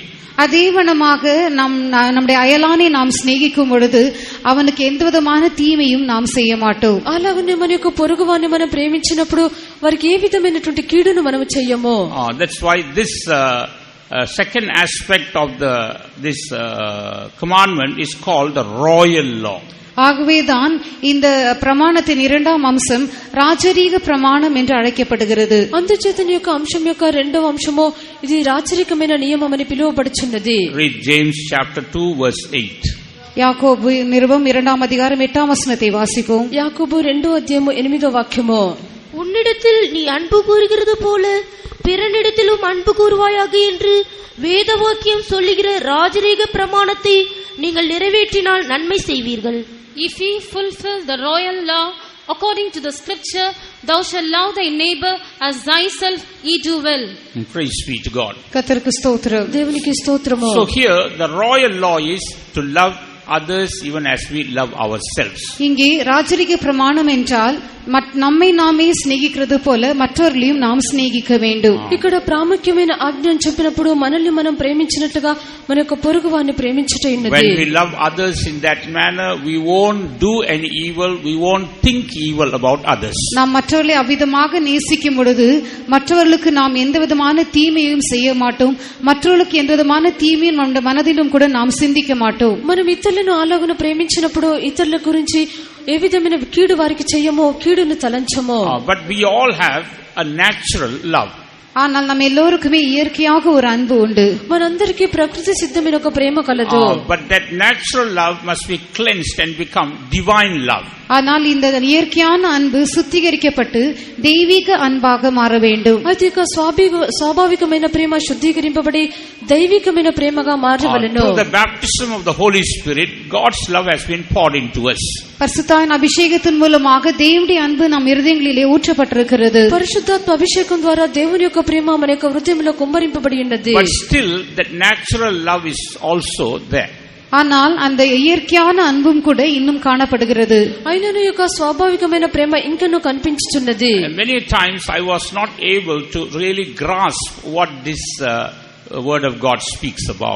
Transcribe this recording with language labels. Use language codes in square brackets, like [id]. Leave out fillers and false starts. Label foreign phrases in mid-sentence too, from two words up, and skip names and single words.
[ta] அதேவனமாக நம்முடைய அயலானை நாம் சிநேகிக்கும் பொழுது அவனுக்கு எந்த விதமான தீமையும் நாம் செய்ய மாட்டோம். [te] అలాగనే మన యొక్క పొరుగువాన్ని మనం ప్రేమించినప్పుడు వారికి ఏ విధమైనటువంటి కీడును మనం చెయ్యము. [en] That's why this second aspect of this commandment is called the royal law. [ta] ஆகவேதான் இந்த பிரமாணத்தின் இரண்டாம் அம்சம் ராஜரீக பிரமாணம் என்று அழைக்கப்படுகிறது. [te] అందుచేత నీ యొక్క అంశం యొక్క రెండవ అంశము ఇది రాచరికమైన నియమం అని పిలువబడుచున్నది. [en] Read James chapter 2 verse 8. [ta] யாக்கோபு நிருபம் 2ஆம் அதிகாரம் 8ஆம் வசனத்தை வாசிப்போம். [te] యాకోబు 2వ అధ్యాయము 8వ వాక్యము. [ta] உன்னிடத்தில் நீ அன்பு கூறுகிறது போல பிறனிடத்திலும் அன்பு கூறுவாயாக என்று வேத வாக்கியம் சொல்லுகிற ராஜரீக பிரமாணத்தை நீங்கள் நிறைவேற்றினால் நன்மை செய்வீர்கள். [en] If ye fulfill the royal law according to the scripture, thou shalt love thy neighbor as thyself, ye do well. Praise be to God. [ta] கர்த்தருக்கு ஸ்தோத்திரம். [te] దేవునికి స్తోత్రము. [en] So here the royal law is to love others even as we love ourselves. [ta] இங்கே ராஜரீக பிரமாணம் என்றால் நம்மை நாமே சிநேகிக்கிறது போல மற்றவர்களையும் நாம் சிநேகிக்க வேண்டும். [te] ఇక్కడ ప్రాముఖ్యమైన ఆజ్ఞను చెప్పినప్పుడు మనల్ని మనం ప్రేమించినట్లుగా మన యొక్క పొరుగువాన్ని ప్రేమించుట ఉన్నది. [en] When we love others in that manner, we won't do any evil, we won't think evil about others. [ta] நாம் மற்றவர்களை அவ்விதமாக நேசிக்கும் பொழுது மற்றவர்களுக்கு நாம் எந்த விதமான தீமையும் செய்ய மாட்டோம். மற்றவர்களுக்கு எந்த விதமான தீமையும் நம்முடைய மனதிலும் கூட நாம் சிந்திக்க மாட்டோம். [te] మనం ఇతరులను అలాగున ప్రేమించినప్పుడు ఇతరుల గురించి ఏ విధమైన కీడు వారికి చెయ్యమో కీడును తలంచమో. [en] But we all have a natural love. [ta] ஆனால் நம்ம எல்லோருக்குமே இயற்கையாக ஒரு அன்பு உண்டு. [te] మనందరికీ ప్రకృతి సిద్ధమైన ఒక ప్రేమ కలదు. [en] But that natural love must be cleansed and become divine love. [ta] ஆனால் இந்த இயற்கையான அன்பு சுத்திகரிக்கப்பட்டு தெய்வீக அன்பாக மாற வேண்டும். [te] అది స్వాభావికమైన ప్రేమ శుద్ధీకరింపబడి దైవికమైన ప్రేమగా మారవలెను. [en] Through the baptism of the Holy Spirit, God's love has been poured into us. [ta] பரிசுத்தாவின் அபிஷேகத்தின் மூலமாக தேவனுடைய அன்பு நம் இருதயங்களிலே ஊற்றப்பட்டிருக்கிறது. [te] పరిశుద్ధాత్మ అభిషేకం ద్వారా దేవుని యొక్క ప్రేమ మన యొక్క హృదయంలో కుమ్మరింపబడి ఉన్నది. [en] But still that natural love is also there. [ta] ஆனால் அந்த இயற்கையான அன்பும் கூட இன்னும் காணப்படுகிறது. [te] అయినను యొక్క స్వాభావికమైన ప్రేమ ఇంకనూ కనిపించుచున్నది. [en] Many times I was not able to really grasp what this word of God speaks about.